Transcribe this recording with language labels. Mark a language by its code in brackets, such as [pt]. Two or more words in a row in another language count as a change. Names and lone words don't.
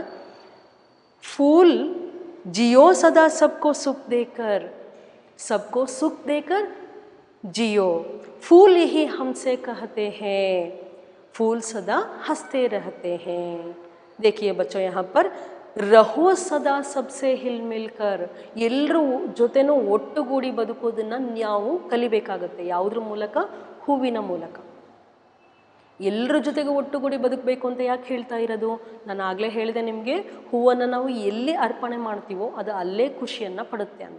[hi] फूल जियो सदा सबको सुख देकर जियो। फूल यही हमसे कहते हैं, फूल सदा हंसते रहते हैं। देखिए बच्चों, यहाँ पर रहो सदा सबसे हिल मिलकर, [kn] ಎಲ್ಲರೂ ಜೊತೆನೂ ಒಟ್ಟುಗೂಡಿ ಬದುಕೋದನ್ನು ನಾವು ಕಲಿಬೇಕಾಗತ್ತೆ. ಯಾವುದ್ರ ಮೂಲಕ? ಹೂವಿನ ಮೂಲಕ. ಎಲ್ಲರ ಜೊತೆಗೆ ಒಟ್ಟುಗೂಡಿ ಬದುಕಬೇಕು ಅಂತ ಯಾಕೆ ಹೇಳ್ತಾ ಇರೋದು? ನಾನು ಆಗಲೇ ಹೇಳಿದೆ ನಿಮಗೆ, ಹೂವನ್ನು ನಾವು ಎಲ್ಲಿ ಅರ್ಪಣೆ ಮಾಡ್ತೀವೋ ಅದು ಅಲ್ಲೇ ಖುಷಿಯನ್ನು ಪಡುತ್ತೆ ಅಂತ.